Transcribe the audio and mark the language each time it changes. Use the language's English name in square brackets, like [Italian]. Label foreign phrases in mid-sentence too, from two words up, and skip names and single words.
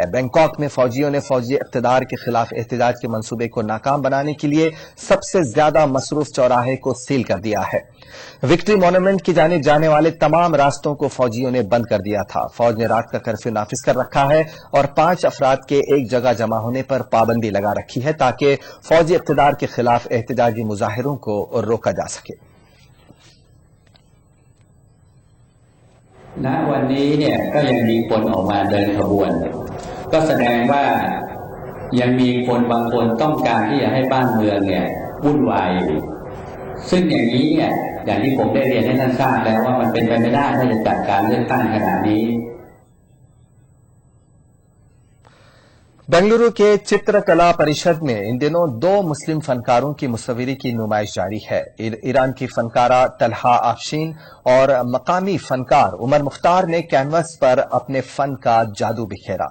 [Urdu] بینکاک میں فوجیوں نے فوجی اقتدار کے خلاف احتجاج کے منصوبے کو ناکام بنانے کے لیے سب سے زیادہ مصروف چوراہے کو سیل کر دیا ہے. وکٹری مونومنٹ کی جانب جانے والے تمام راستوں کو فوجیوں نے بند کر دیا تھا. فوج نے رات کا کرفیو نافذ کر رکھا ہے اور 5 افراد کے ایک جگہ جمع ہونے پر پابندی لگا رکھی ہے تاکہ فوجی اقتدار کے خلاف احتجاجی مظاہروں کو روکا جا سکے. [Thai] ณวันนี้เนี่ยก็ยังมีคนออกมาเดินขบวนก็แสดงว่ายังมีคนบางคนต้องการที่จะให้บ้านเมืองเนี่ยวุ่นวายอยู่ซึ่งอย่างนี้เนี่ยอย่างที่ผมได้เรียนให้ท่านทราบแล้วว่ามันเป็นไปไม่ได้ถ้าจะจัดการเลือกตั้งขนาดนี้ [Urdu] بنگلورو کے چترکلا پریشد میں ان دنوں 2 مسلم فنکاروں کی مصوری کی نمائش جاری ہے. ایران کی فنکارہ طلحہ آفشین اور مقامی فنکار عمر مختار نے کینوس پر اپنے فن کا جادو بکھیرا.